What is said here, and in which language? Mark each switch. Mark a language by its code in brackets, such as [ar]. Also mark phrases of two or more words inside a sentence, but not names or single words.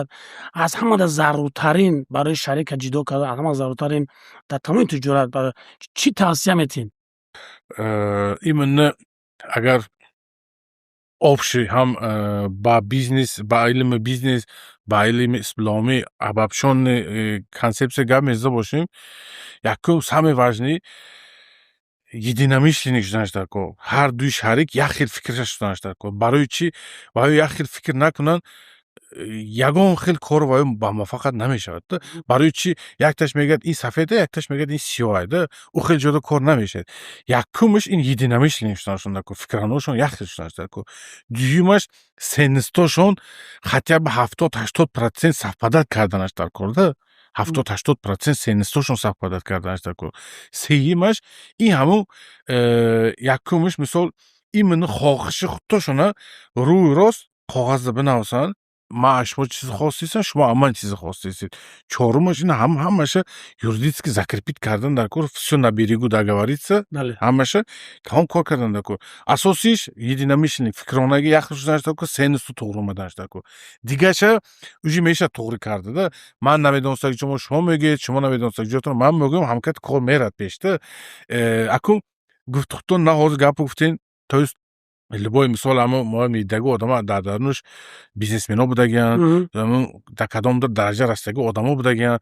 [tg] Аз ҳама заруртарин барои шарика ҷидо кардан, аз ҳама заруртарин дар тамоми тиҷорат чӣ тавсия метиҳем? Именно агар общий ҳам ба бизнес, ба илми бизнес, ба илми исломӣ [ru] обобщённый консепсия [tg] гап мезда бошем, якум [ru] самое важное единомышленник [tg] шуданаш дар кор. Ҳар дуи шарик як хел фикрша шуданаш дар кор. Барои чӣ? Барои як хел фикр накунанд, ягон хел кор ба муваффақият намешавад. Барои чӣ? Якташ мегӯяд ин сафед, якташ мегӯяд ин сиёҳ аст. Ӯ хел ҷудо кор намешавад. Якумаш ин единомышленник шуданашон дар кор. Фикраҳношон як хел шуданаш дар кор. Дуюмаш сенистошон [ru] хотя бы [tg] 70-80% совпадат карданаш дар кор. 70-80% сенистошон совпадат карданаш дар кор. Сеюмаш ин ҳамун якумаш мисол именно хоҳиши худтошона рӯи рост коғазда бинависанд. Ман аз шумо чизи хос дистам, шумо аз ман чизи хос дистед. Чорумаш ин ҳамаша [ru] юридически закрепит [tg] кардан дар кор. [ru] Всё на берегу договориться. [tg] Ҳамаша ҳам кор кардан дар кор. Асосиш единомышленник, фикрронагӣ як хел шуданаш дар кор, сенисту тоғри омаданаш дар кор. Дигаша уҷи мешавад тоғри карда. Ман намедонистам ки шумо мегӯед, шумо намедонистам ки ҷотон ман мегӯям, ҳамкати кор мерад пеш. Акун гуфтухтон на ҳозир гап гуфтен, [ru] то есть любой [tg] мисол ҳамон мо медидаги одама дар дарунаш бизнесменҳо будагиянд, дар кадомдир дараҷа расидаги одамо будагиянд.